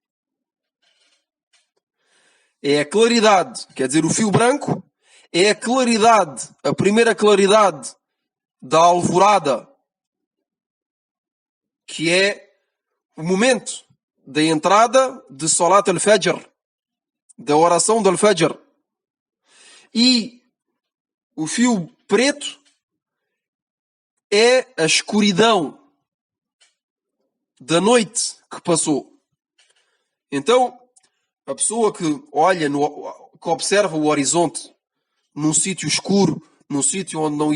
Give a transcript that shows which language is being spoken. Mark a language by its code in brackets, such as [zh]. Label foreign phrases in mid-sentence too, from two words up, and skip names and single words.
[pt] É a claridade, quer dizer, o fio branco é a claridade, a primeira claridade da alvorada, que é o momento da entrada de [ar] صلاة الفجر, [pt] da oração do al-Fajr. E o fio preto é a escuridão da noite que passou. Então, a pessoa que olha, que observa o horizonte num sítio escuro, num sítio onde não